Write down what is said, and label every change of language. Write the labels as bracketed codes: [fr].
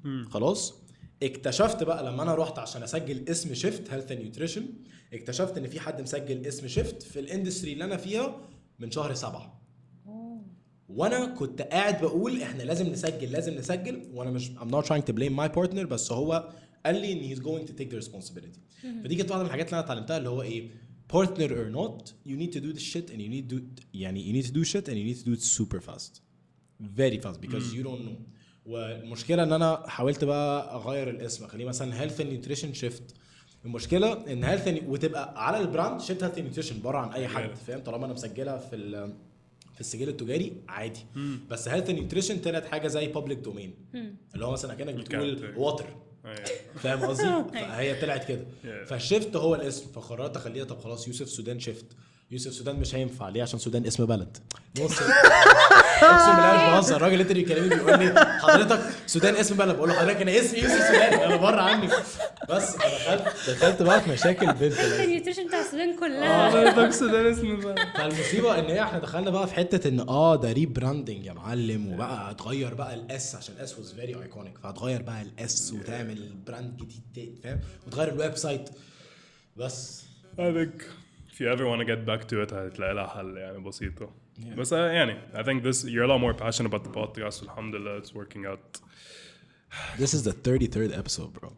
[ar] خلاص اكتشفت بقى لما انا رحت عشان اسجل اسم شيفت هيلث اند نيوتريشن اكتشفت ان في حد مسجل اسم شيفت في الاندستري اللي انا فيها من شهر 7. وانا كنت قاعد بقول احنا لازم نسجل وانا مش [en] I'm not trying to blame my partner [ar] بس هو قال لي ان [en] he's going to take the responsibility. [ar] فدي كانت واحده من الحاجات اللي انا اتعلمتها اللي هو ايه [en] partner or not you need to do the shit and you need to do shit and you need to do it super fast very fast because you don't know. [ar] والمشكله ان انا حاولت بقى اغير الاسم اخليه مثلا health and nutrition shift. المشكله ان health وتبقى على البراند shift health and nutrition بره عن اي حد فاهم. طالما انا مسجلها في السجل التجاري عادي. بس health and nutrition طلعت حاجه زي [en] public domain [ar] اللي هو مثلا كانك بتقول water فاهم قصدي. فهي طلعت كده فالشيفت هو الاسم. فقررت اخليها طب خلاص يوسف سودان شيفت. يوسف سودان مش هينفع ليه عشان سودان اسم بلد. اقسم بالله مش بهزر. الراجل اللي بيكلمني بيقول لي حضرتك سودان اسم بلد. بقول له حضرتك انا اسمي يوسف سودان انا بره عني. بس دخلت بقى في مشاكل بنت النيوتريشن بتاع السودان كلها حضرتك سودان اسم بلد. فالمصيبه ان احنا دخلنا بقى في حته ان ده ريبراندنج يا معلم. وبقى هتغير بقى الاس عشان الاس واز فيري ايكونيك. فهتغير بقى الاس وتعمل براند جديد فاهم. وتغير الويب سايت. بس [en] if you ever want to get back to it [ar] هتلاقي لها حل يعني بسيطة. بس يعني [en] I think you're a lot more passionate about the podcast. الحمدلله it's working out. This is the 33rd episode bro.